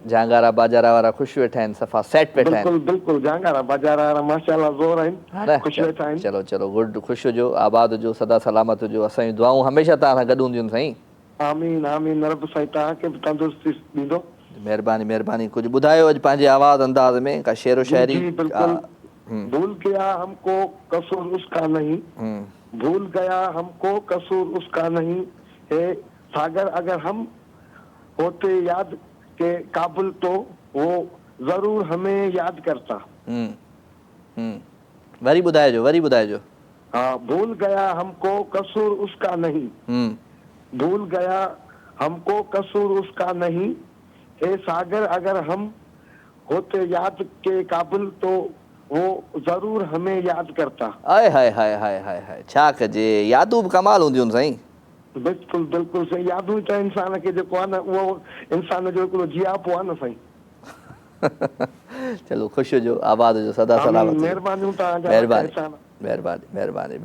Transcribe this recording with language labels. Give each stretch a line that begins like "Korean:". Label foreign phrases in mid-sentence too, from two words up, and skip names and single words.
Sindhi: झांगारा बाजारा वारा ख़ुशि वेठा आहिनि, सफ़ा सेट वेठा आहिनि। बिल्कुलु बिल्कुलु, झांगारा बाजारा वारा माशाअल्लाह ज़ोर आहिनि, ख़ुशि वेठा आहिनि। चलो चलो गुड, ख़ुशि हुजो, आबाद हुजो, सदा सलामत हुजो। असांजी दुआऊं हमेशह तव्हां सां गॾु हूंदियूं साईं। आमीन आमीन, रब साईं तव्हांखे बि तंदुरुस्ती ॾींदो। महिरबानी महिरबानी। कुझु ॿुधायो अॼु पंहिंजे आवाज़ अंदाज़ में, का शेरो शायरी? जी बिल्कुल।
Hindi: भूल गया हमको कसूर उसका नहीं, भूल गया हमको कसूर उसका नहीं है सागर, अगर हम होते याद के काबिल तो वो जरूर हमें याद करता।
Sindhi: वरी ॿुधाइजो।
Hindi: हाँ, भूल गया हमको कसूर उसका नहीं, भूल गया हमको कसूर उसका नहीं हे सागर, अगर हम होते याद के काबिल तो वो जरूर हमें याद करता। आए हाय हाय हाय हाय हाय,
Sindhi: छा कजे, यादूं बि कमाल हूंदियूं आहिनि साईं। बिल्कुलु बिल्कुलु सही, यादूं त इंसान खे जेको आहे न उहो इंसान जो हिकिड़ो जियापो आहे न साईं। चलो ख़ुशि हुजो, आबाद हुजो, सदा सलामत। महिरबानी महिरबानी।